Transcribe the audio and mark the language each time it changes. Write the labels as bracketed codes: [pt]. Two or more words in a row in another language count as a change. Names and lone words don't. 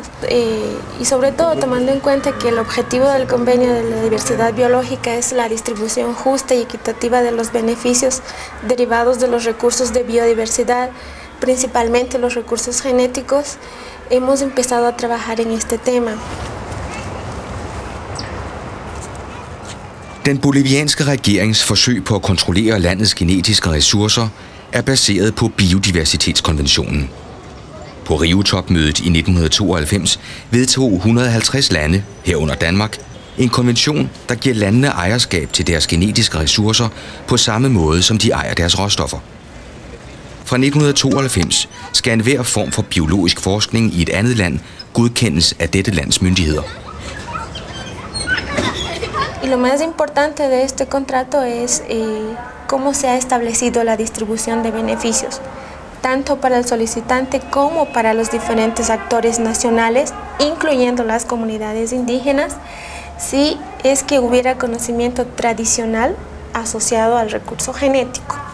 [es] Y sobre todo tomando en cuenta que el objetivo del convenio de la diversidad biológica es la distribución justa y equitativa de los beneficios derivados de los recursos de biodiversidad, principalmente los recursos genéticos, hemos empezado a trabajar en este tema. [da] Den bolivianske regerings forsøg på at kontrollere landets genetiske ressourcer er baseret på biodiversitetskonventionen. På Rio-topmødet i 1992 vedtog 150 lande, herunder Danmark, en konvention, der giver landene ejerskab til deres genetiske ressourcer på samme måde, som de ejer deres råstoffer. Fra 1992 skal enhver form for biologisk forskning i et andet land godkendes af dette lands myndigheder. [es] Y lo más importante de este contrato es cómo se ha establecido la distribución de beneficios, tanto para el solicitante como para los diferentes actores nacionales, incluyendo las comunidades indígenas, si es que hubiera conocimiento tradicional asociado al recurso genético.